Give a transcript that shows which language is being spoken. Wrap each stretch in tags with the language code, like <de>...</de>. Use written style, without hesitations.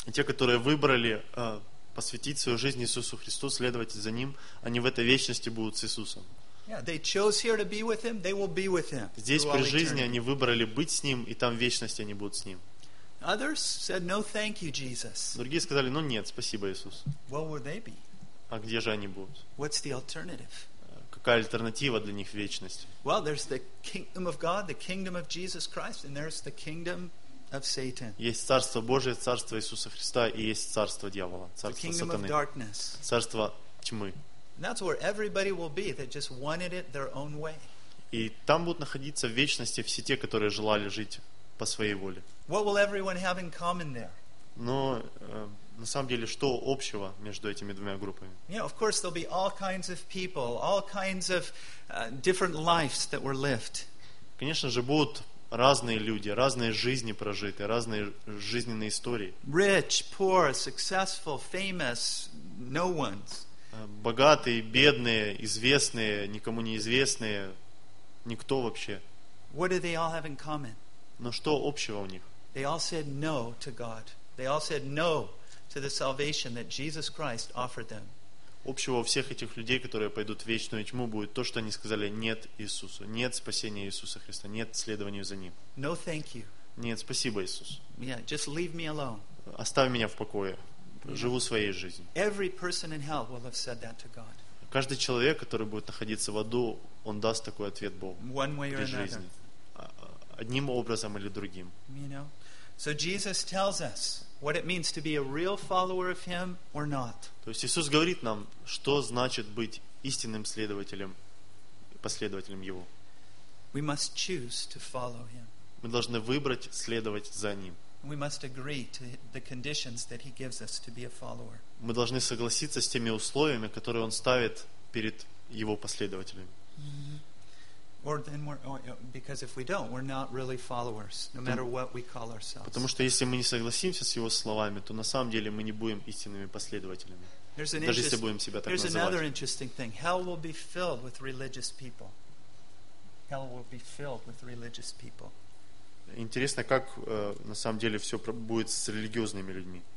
<ru>И те, которые выбрали посвятить свою жизнь Иисусу Христу, следовать за ним, они в этой вечности будут с Иисусом.</ru> <en>Yeah, they chose here to be with him, they will be with him.</en> <ru>Здесь при жизни они выбрали быть с ним, и там в вечности они будут с ним.</ru> <en>Others said no thank you Jesus.</en> <ru>Другие сказали: "Ну нет, спасибо, Иисус".</ru> <en>Where will they be?</en> <ru>А где же они будут?</ru> <en>What's the alternative?</en> <ru>Какая альтернатива для них в вечности?</ru> <en>Well, there's the kingdom of God, the kingdom of Jesus Christ, and there's the kingdom of Satan.</en> <ru>Есть царство Божие, царство Иисуса Христа, и есть царство дьявола, царство сатаны.</ru> <en>The of darkness.</en> <ru>Царство тьмы.</ru> <en>And that's where everybody will be that just wanted it their own way.</en> <ru>И там будут находиться в вечности все те, которые желали жить по своей воле.</ru> <en>What will everyone have in common there?</en> <ru>Но на самом деле, что общего между этими двумя группами?</ru> <en>You know, of course, there'll be all kinds of people, all kinds of different lives that were lived.</en> <ru>Конечно же, будут разные люди, разные жизни прожиты, разные жизненные истории.</ru> <en>Rich, poor, successful, famous, no ones.</en> <ru>Богатые, бедные, известные, никому неизвестные, никто вообще.</ru> <en>What do they all have in common?</en> <ru>Но что общего у них?</ru> <en>They all said no to God. They all said no to the salvation that Jesus Christ offered them.</en> <ru>Общего у всех этих людей, которые пойдут в вечную тьму, будет то, что они сказали нет Иисусу, нет спасения Иисуса Христа, нет следованию за Ним.</ru> <en>No, thank you.</en> <ru>Нет, спасибо, Иисус.</ru> <en>Yeah, just leave me alone.</en> <ru>Оставь меня в покое. Живу своей жизнью.</ru> <en>Every person in hell will have said that to God.</en> <ru>Каждый человек, который будет находиться в аду, он даст такой ответ Богу.</ru> <en>One way or another.</en> <ru>Одним образом или другим.</ru> <en>You know? So Jesus tells us what it means to be a real follower of him or not.</en> <ru>То есть Иисус говорит нам, что значит быть истинным следователем, последователем его.</ru> <en>We must choose to follow him.</en> <ru>Мы должны выбрать следовать за ним.</ru> <en>We must agree to the conditions that he gives us to be a follower.</en> <ru>Мы должны согласиться с теми условиями, которые он ставит перед его последователями.</ru> <en>Or then we're, because if we don't, we're not really followers, no matter what we call ourselves.</en> <ru>Потому что если мы не согласимся с его словами, то на самом деле мы не будем истинными последователями. Даже если будем себя так называть.</ru> <en>There's another interesting thing. Hell will be filled with religious people. Hell will be filled with religious people.</en> <ru>Интересно, как на самом деле все будет с религиозными людьми.</ru>